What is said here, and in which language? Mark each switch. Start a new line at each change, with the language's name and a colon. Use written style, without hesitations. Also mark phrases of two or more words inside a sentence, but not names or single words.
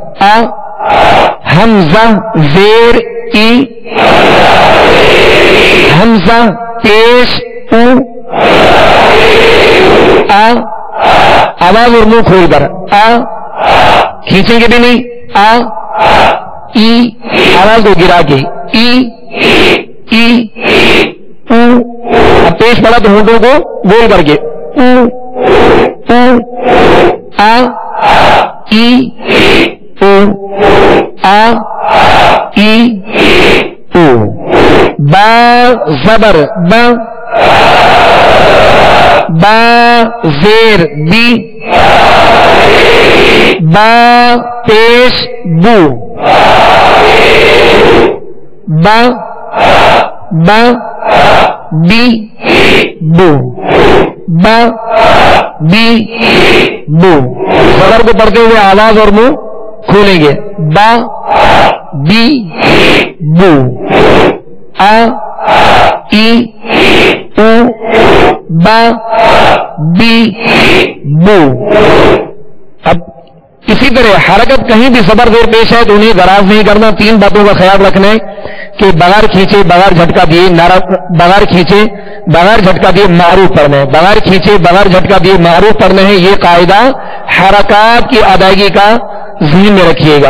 Urdu: حمزہ زیر ای، حمزہ پیش او، آواز اور منہ کھول کر کھینچیں گے بھی نہیں. ای آواز کو گرا کے ای او، اب پیش پڑا تو ہونٹوں کو گول کر کے او با زبر با زیر بی، با پیش بو، با بی بو، با بی بو. زبر کو پڑھتے ہوئے آواز اور منہ کھولیں گے. با بی بو، ای او، با بی بو. اب اسی طرح حرکت کہیں بھی زبر زیر پیش ہے تو انہیں دراز نہیں کرنا. 3 باتوں کا خیال رکھنا ہے کہ بغیر کھینچے بغیر جھٹکا دیے بغیر کھینچے بغیر جھٹکا دیے معروف پڑھنا ہے، بغیر کھینچے بغیر جھٹکا دیے معروف پڑھنا ہے. یہ قاعدہ حرکات کی ادائیگی کا ذہن میں رکھیے گا.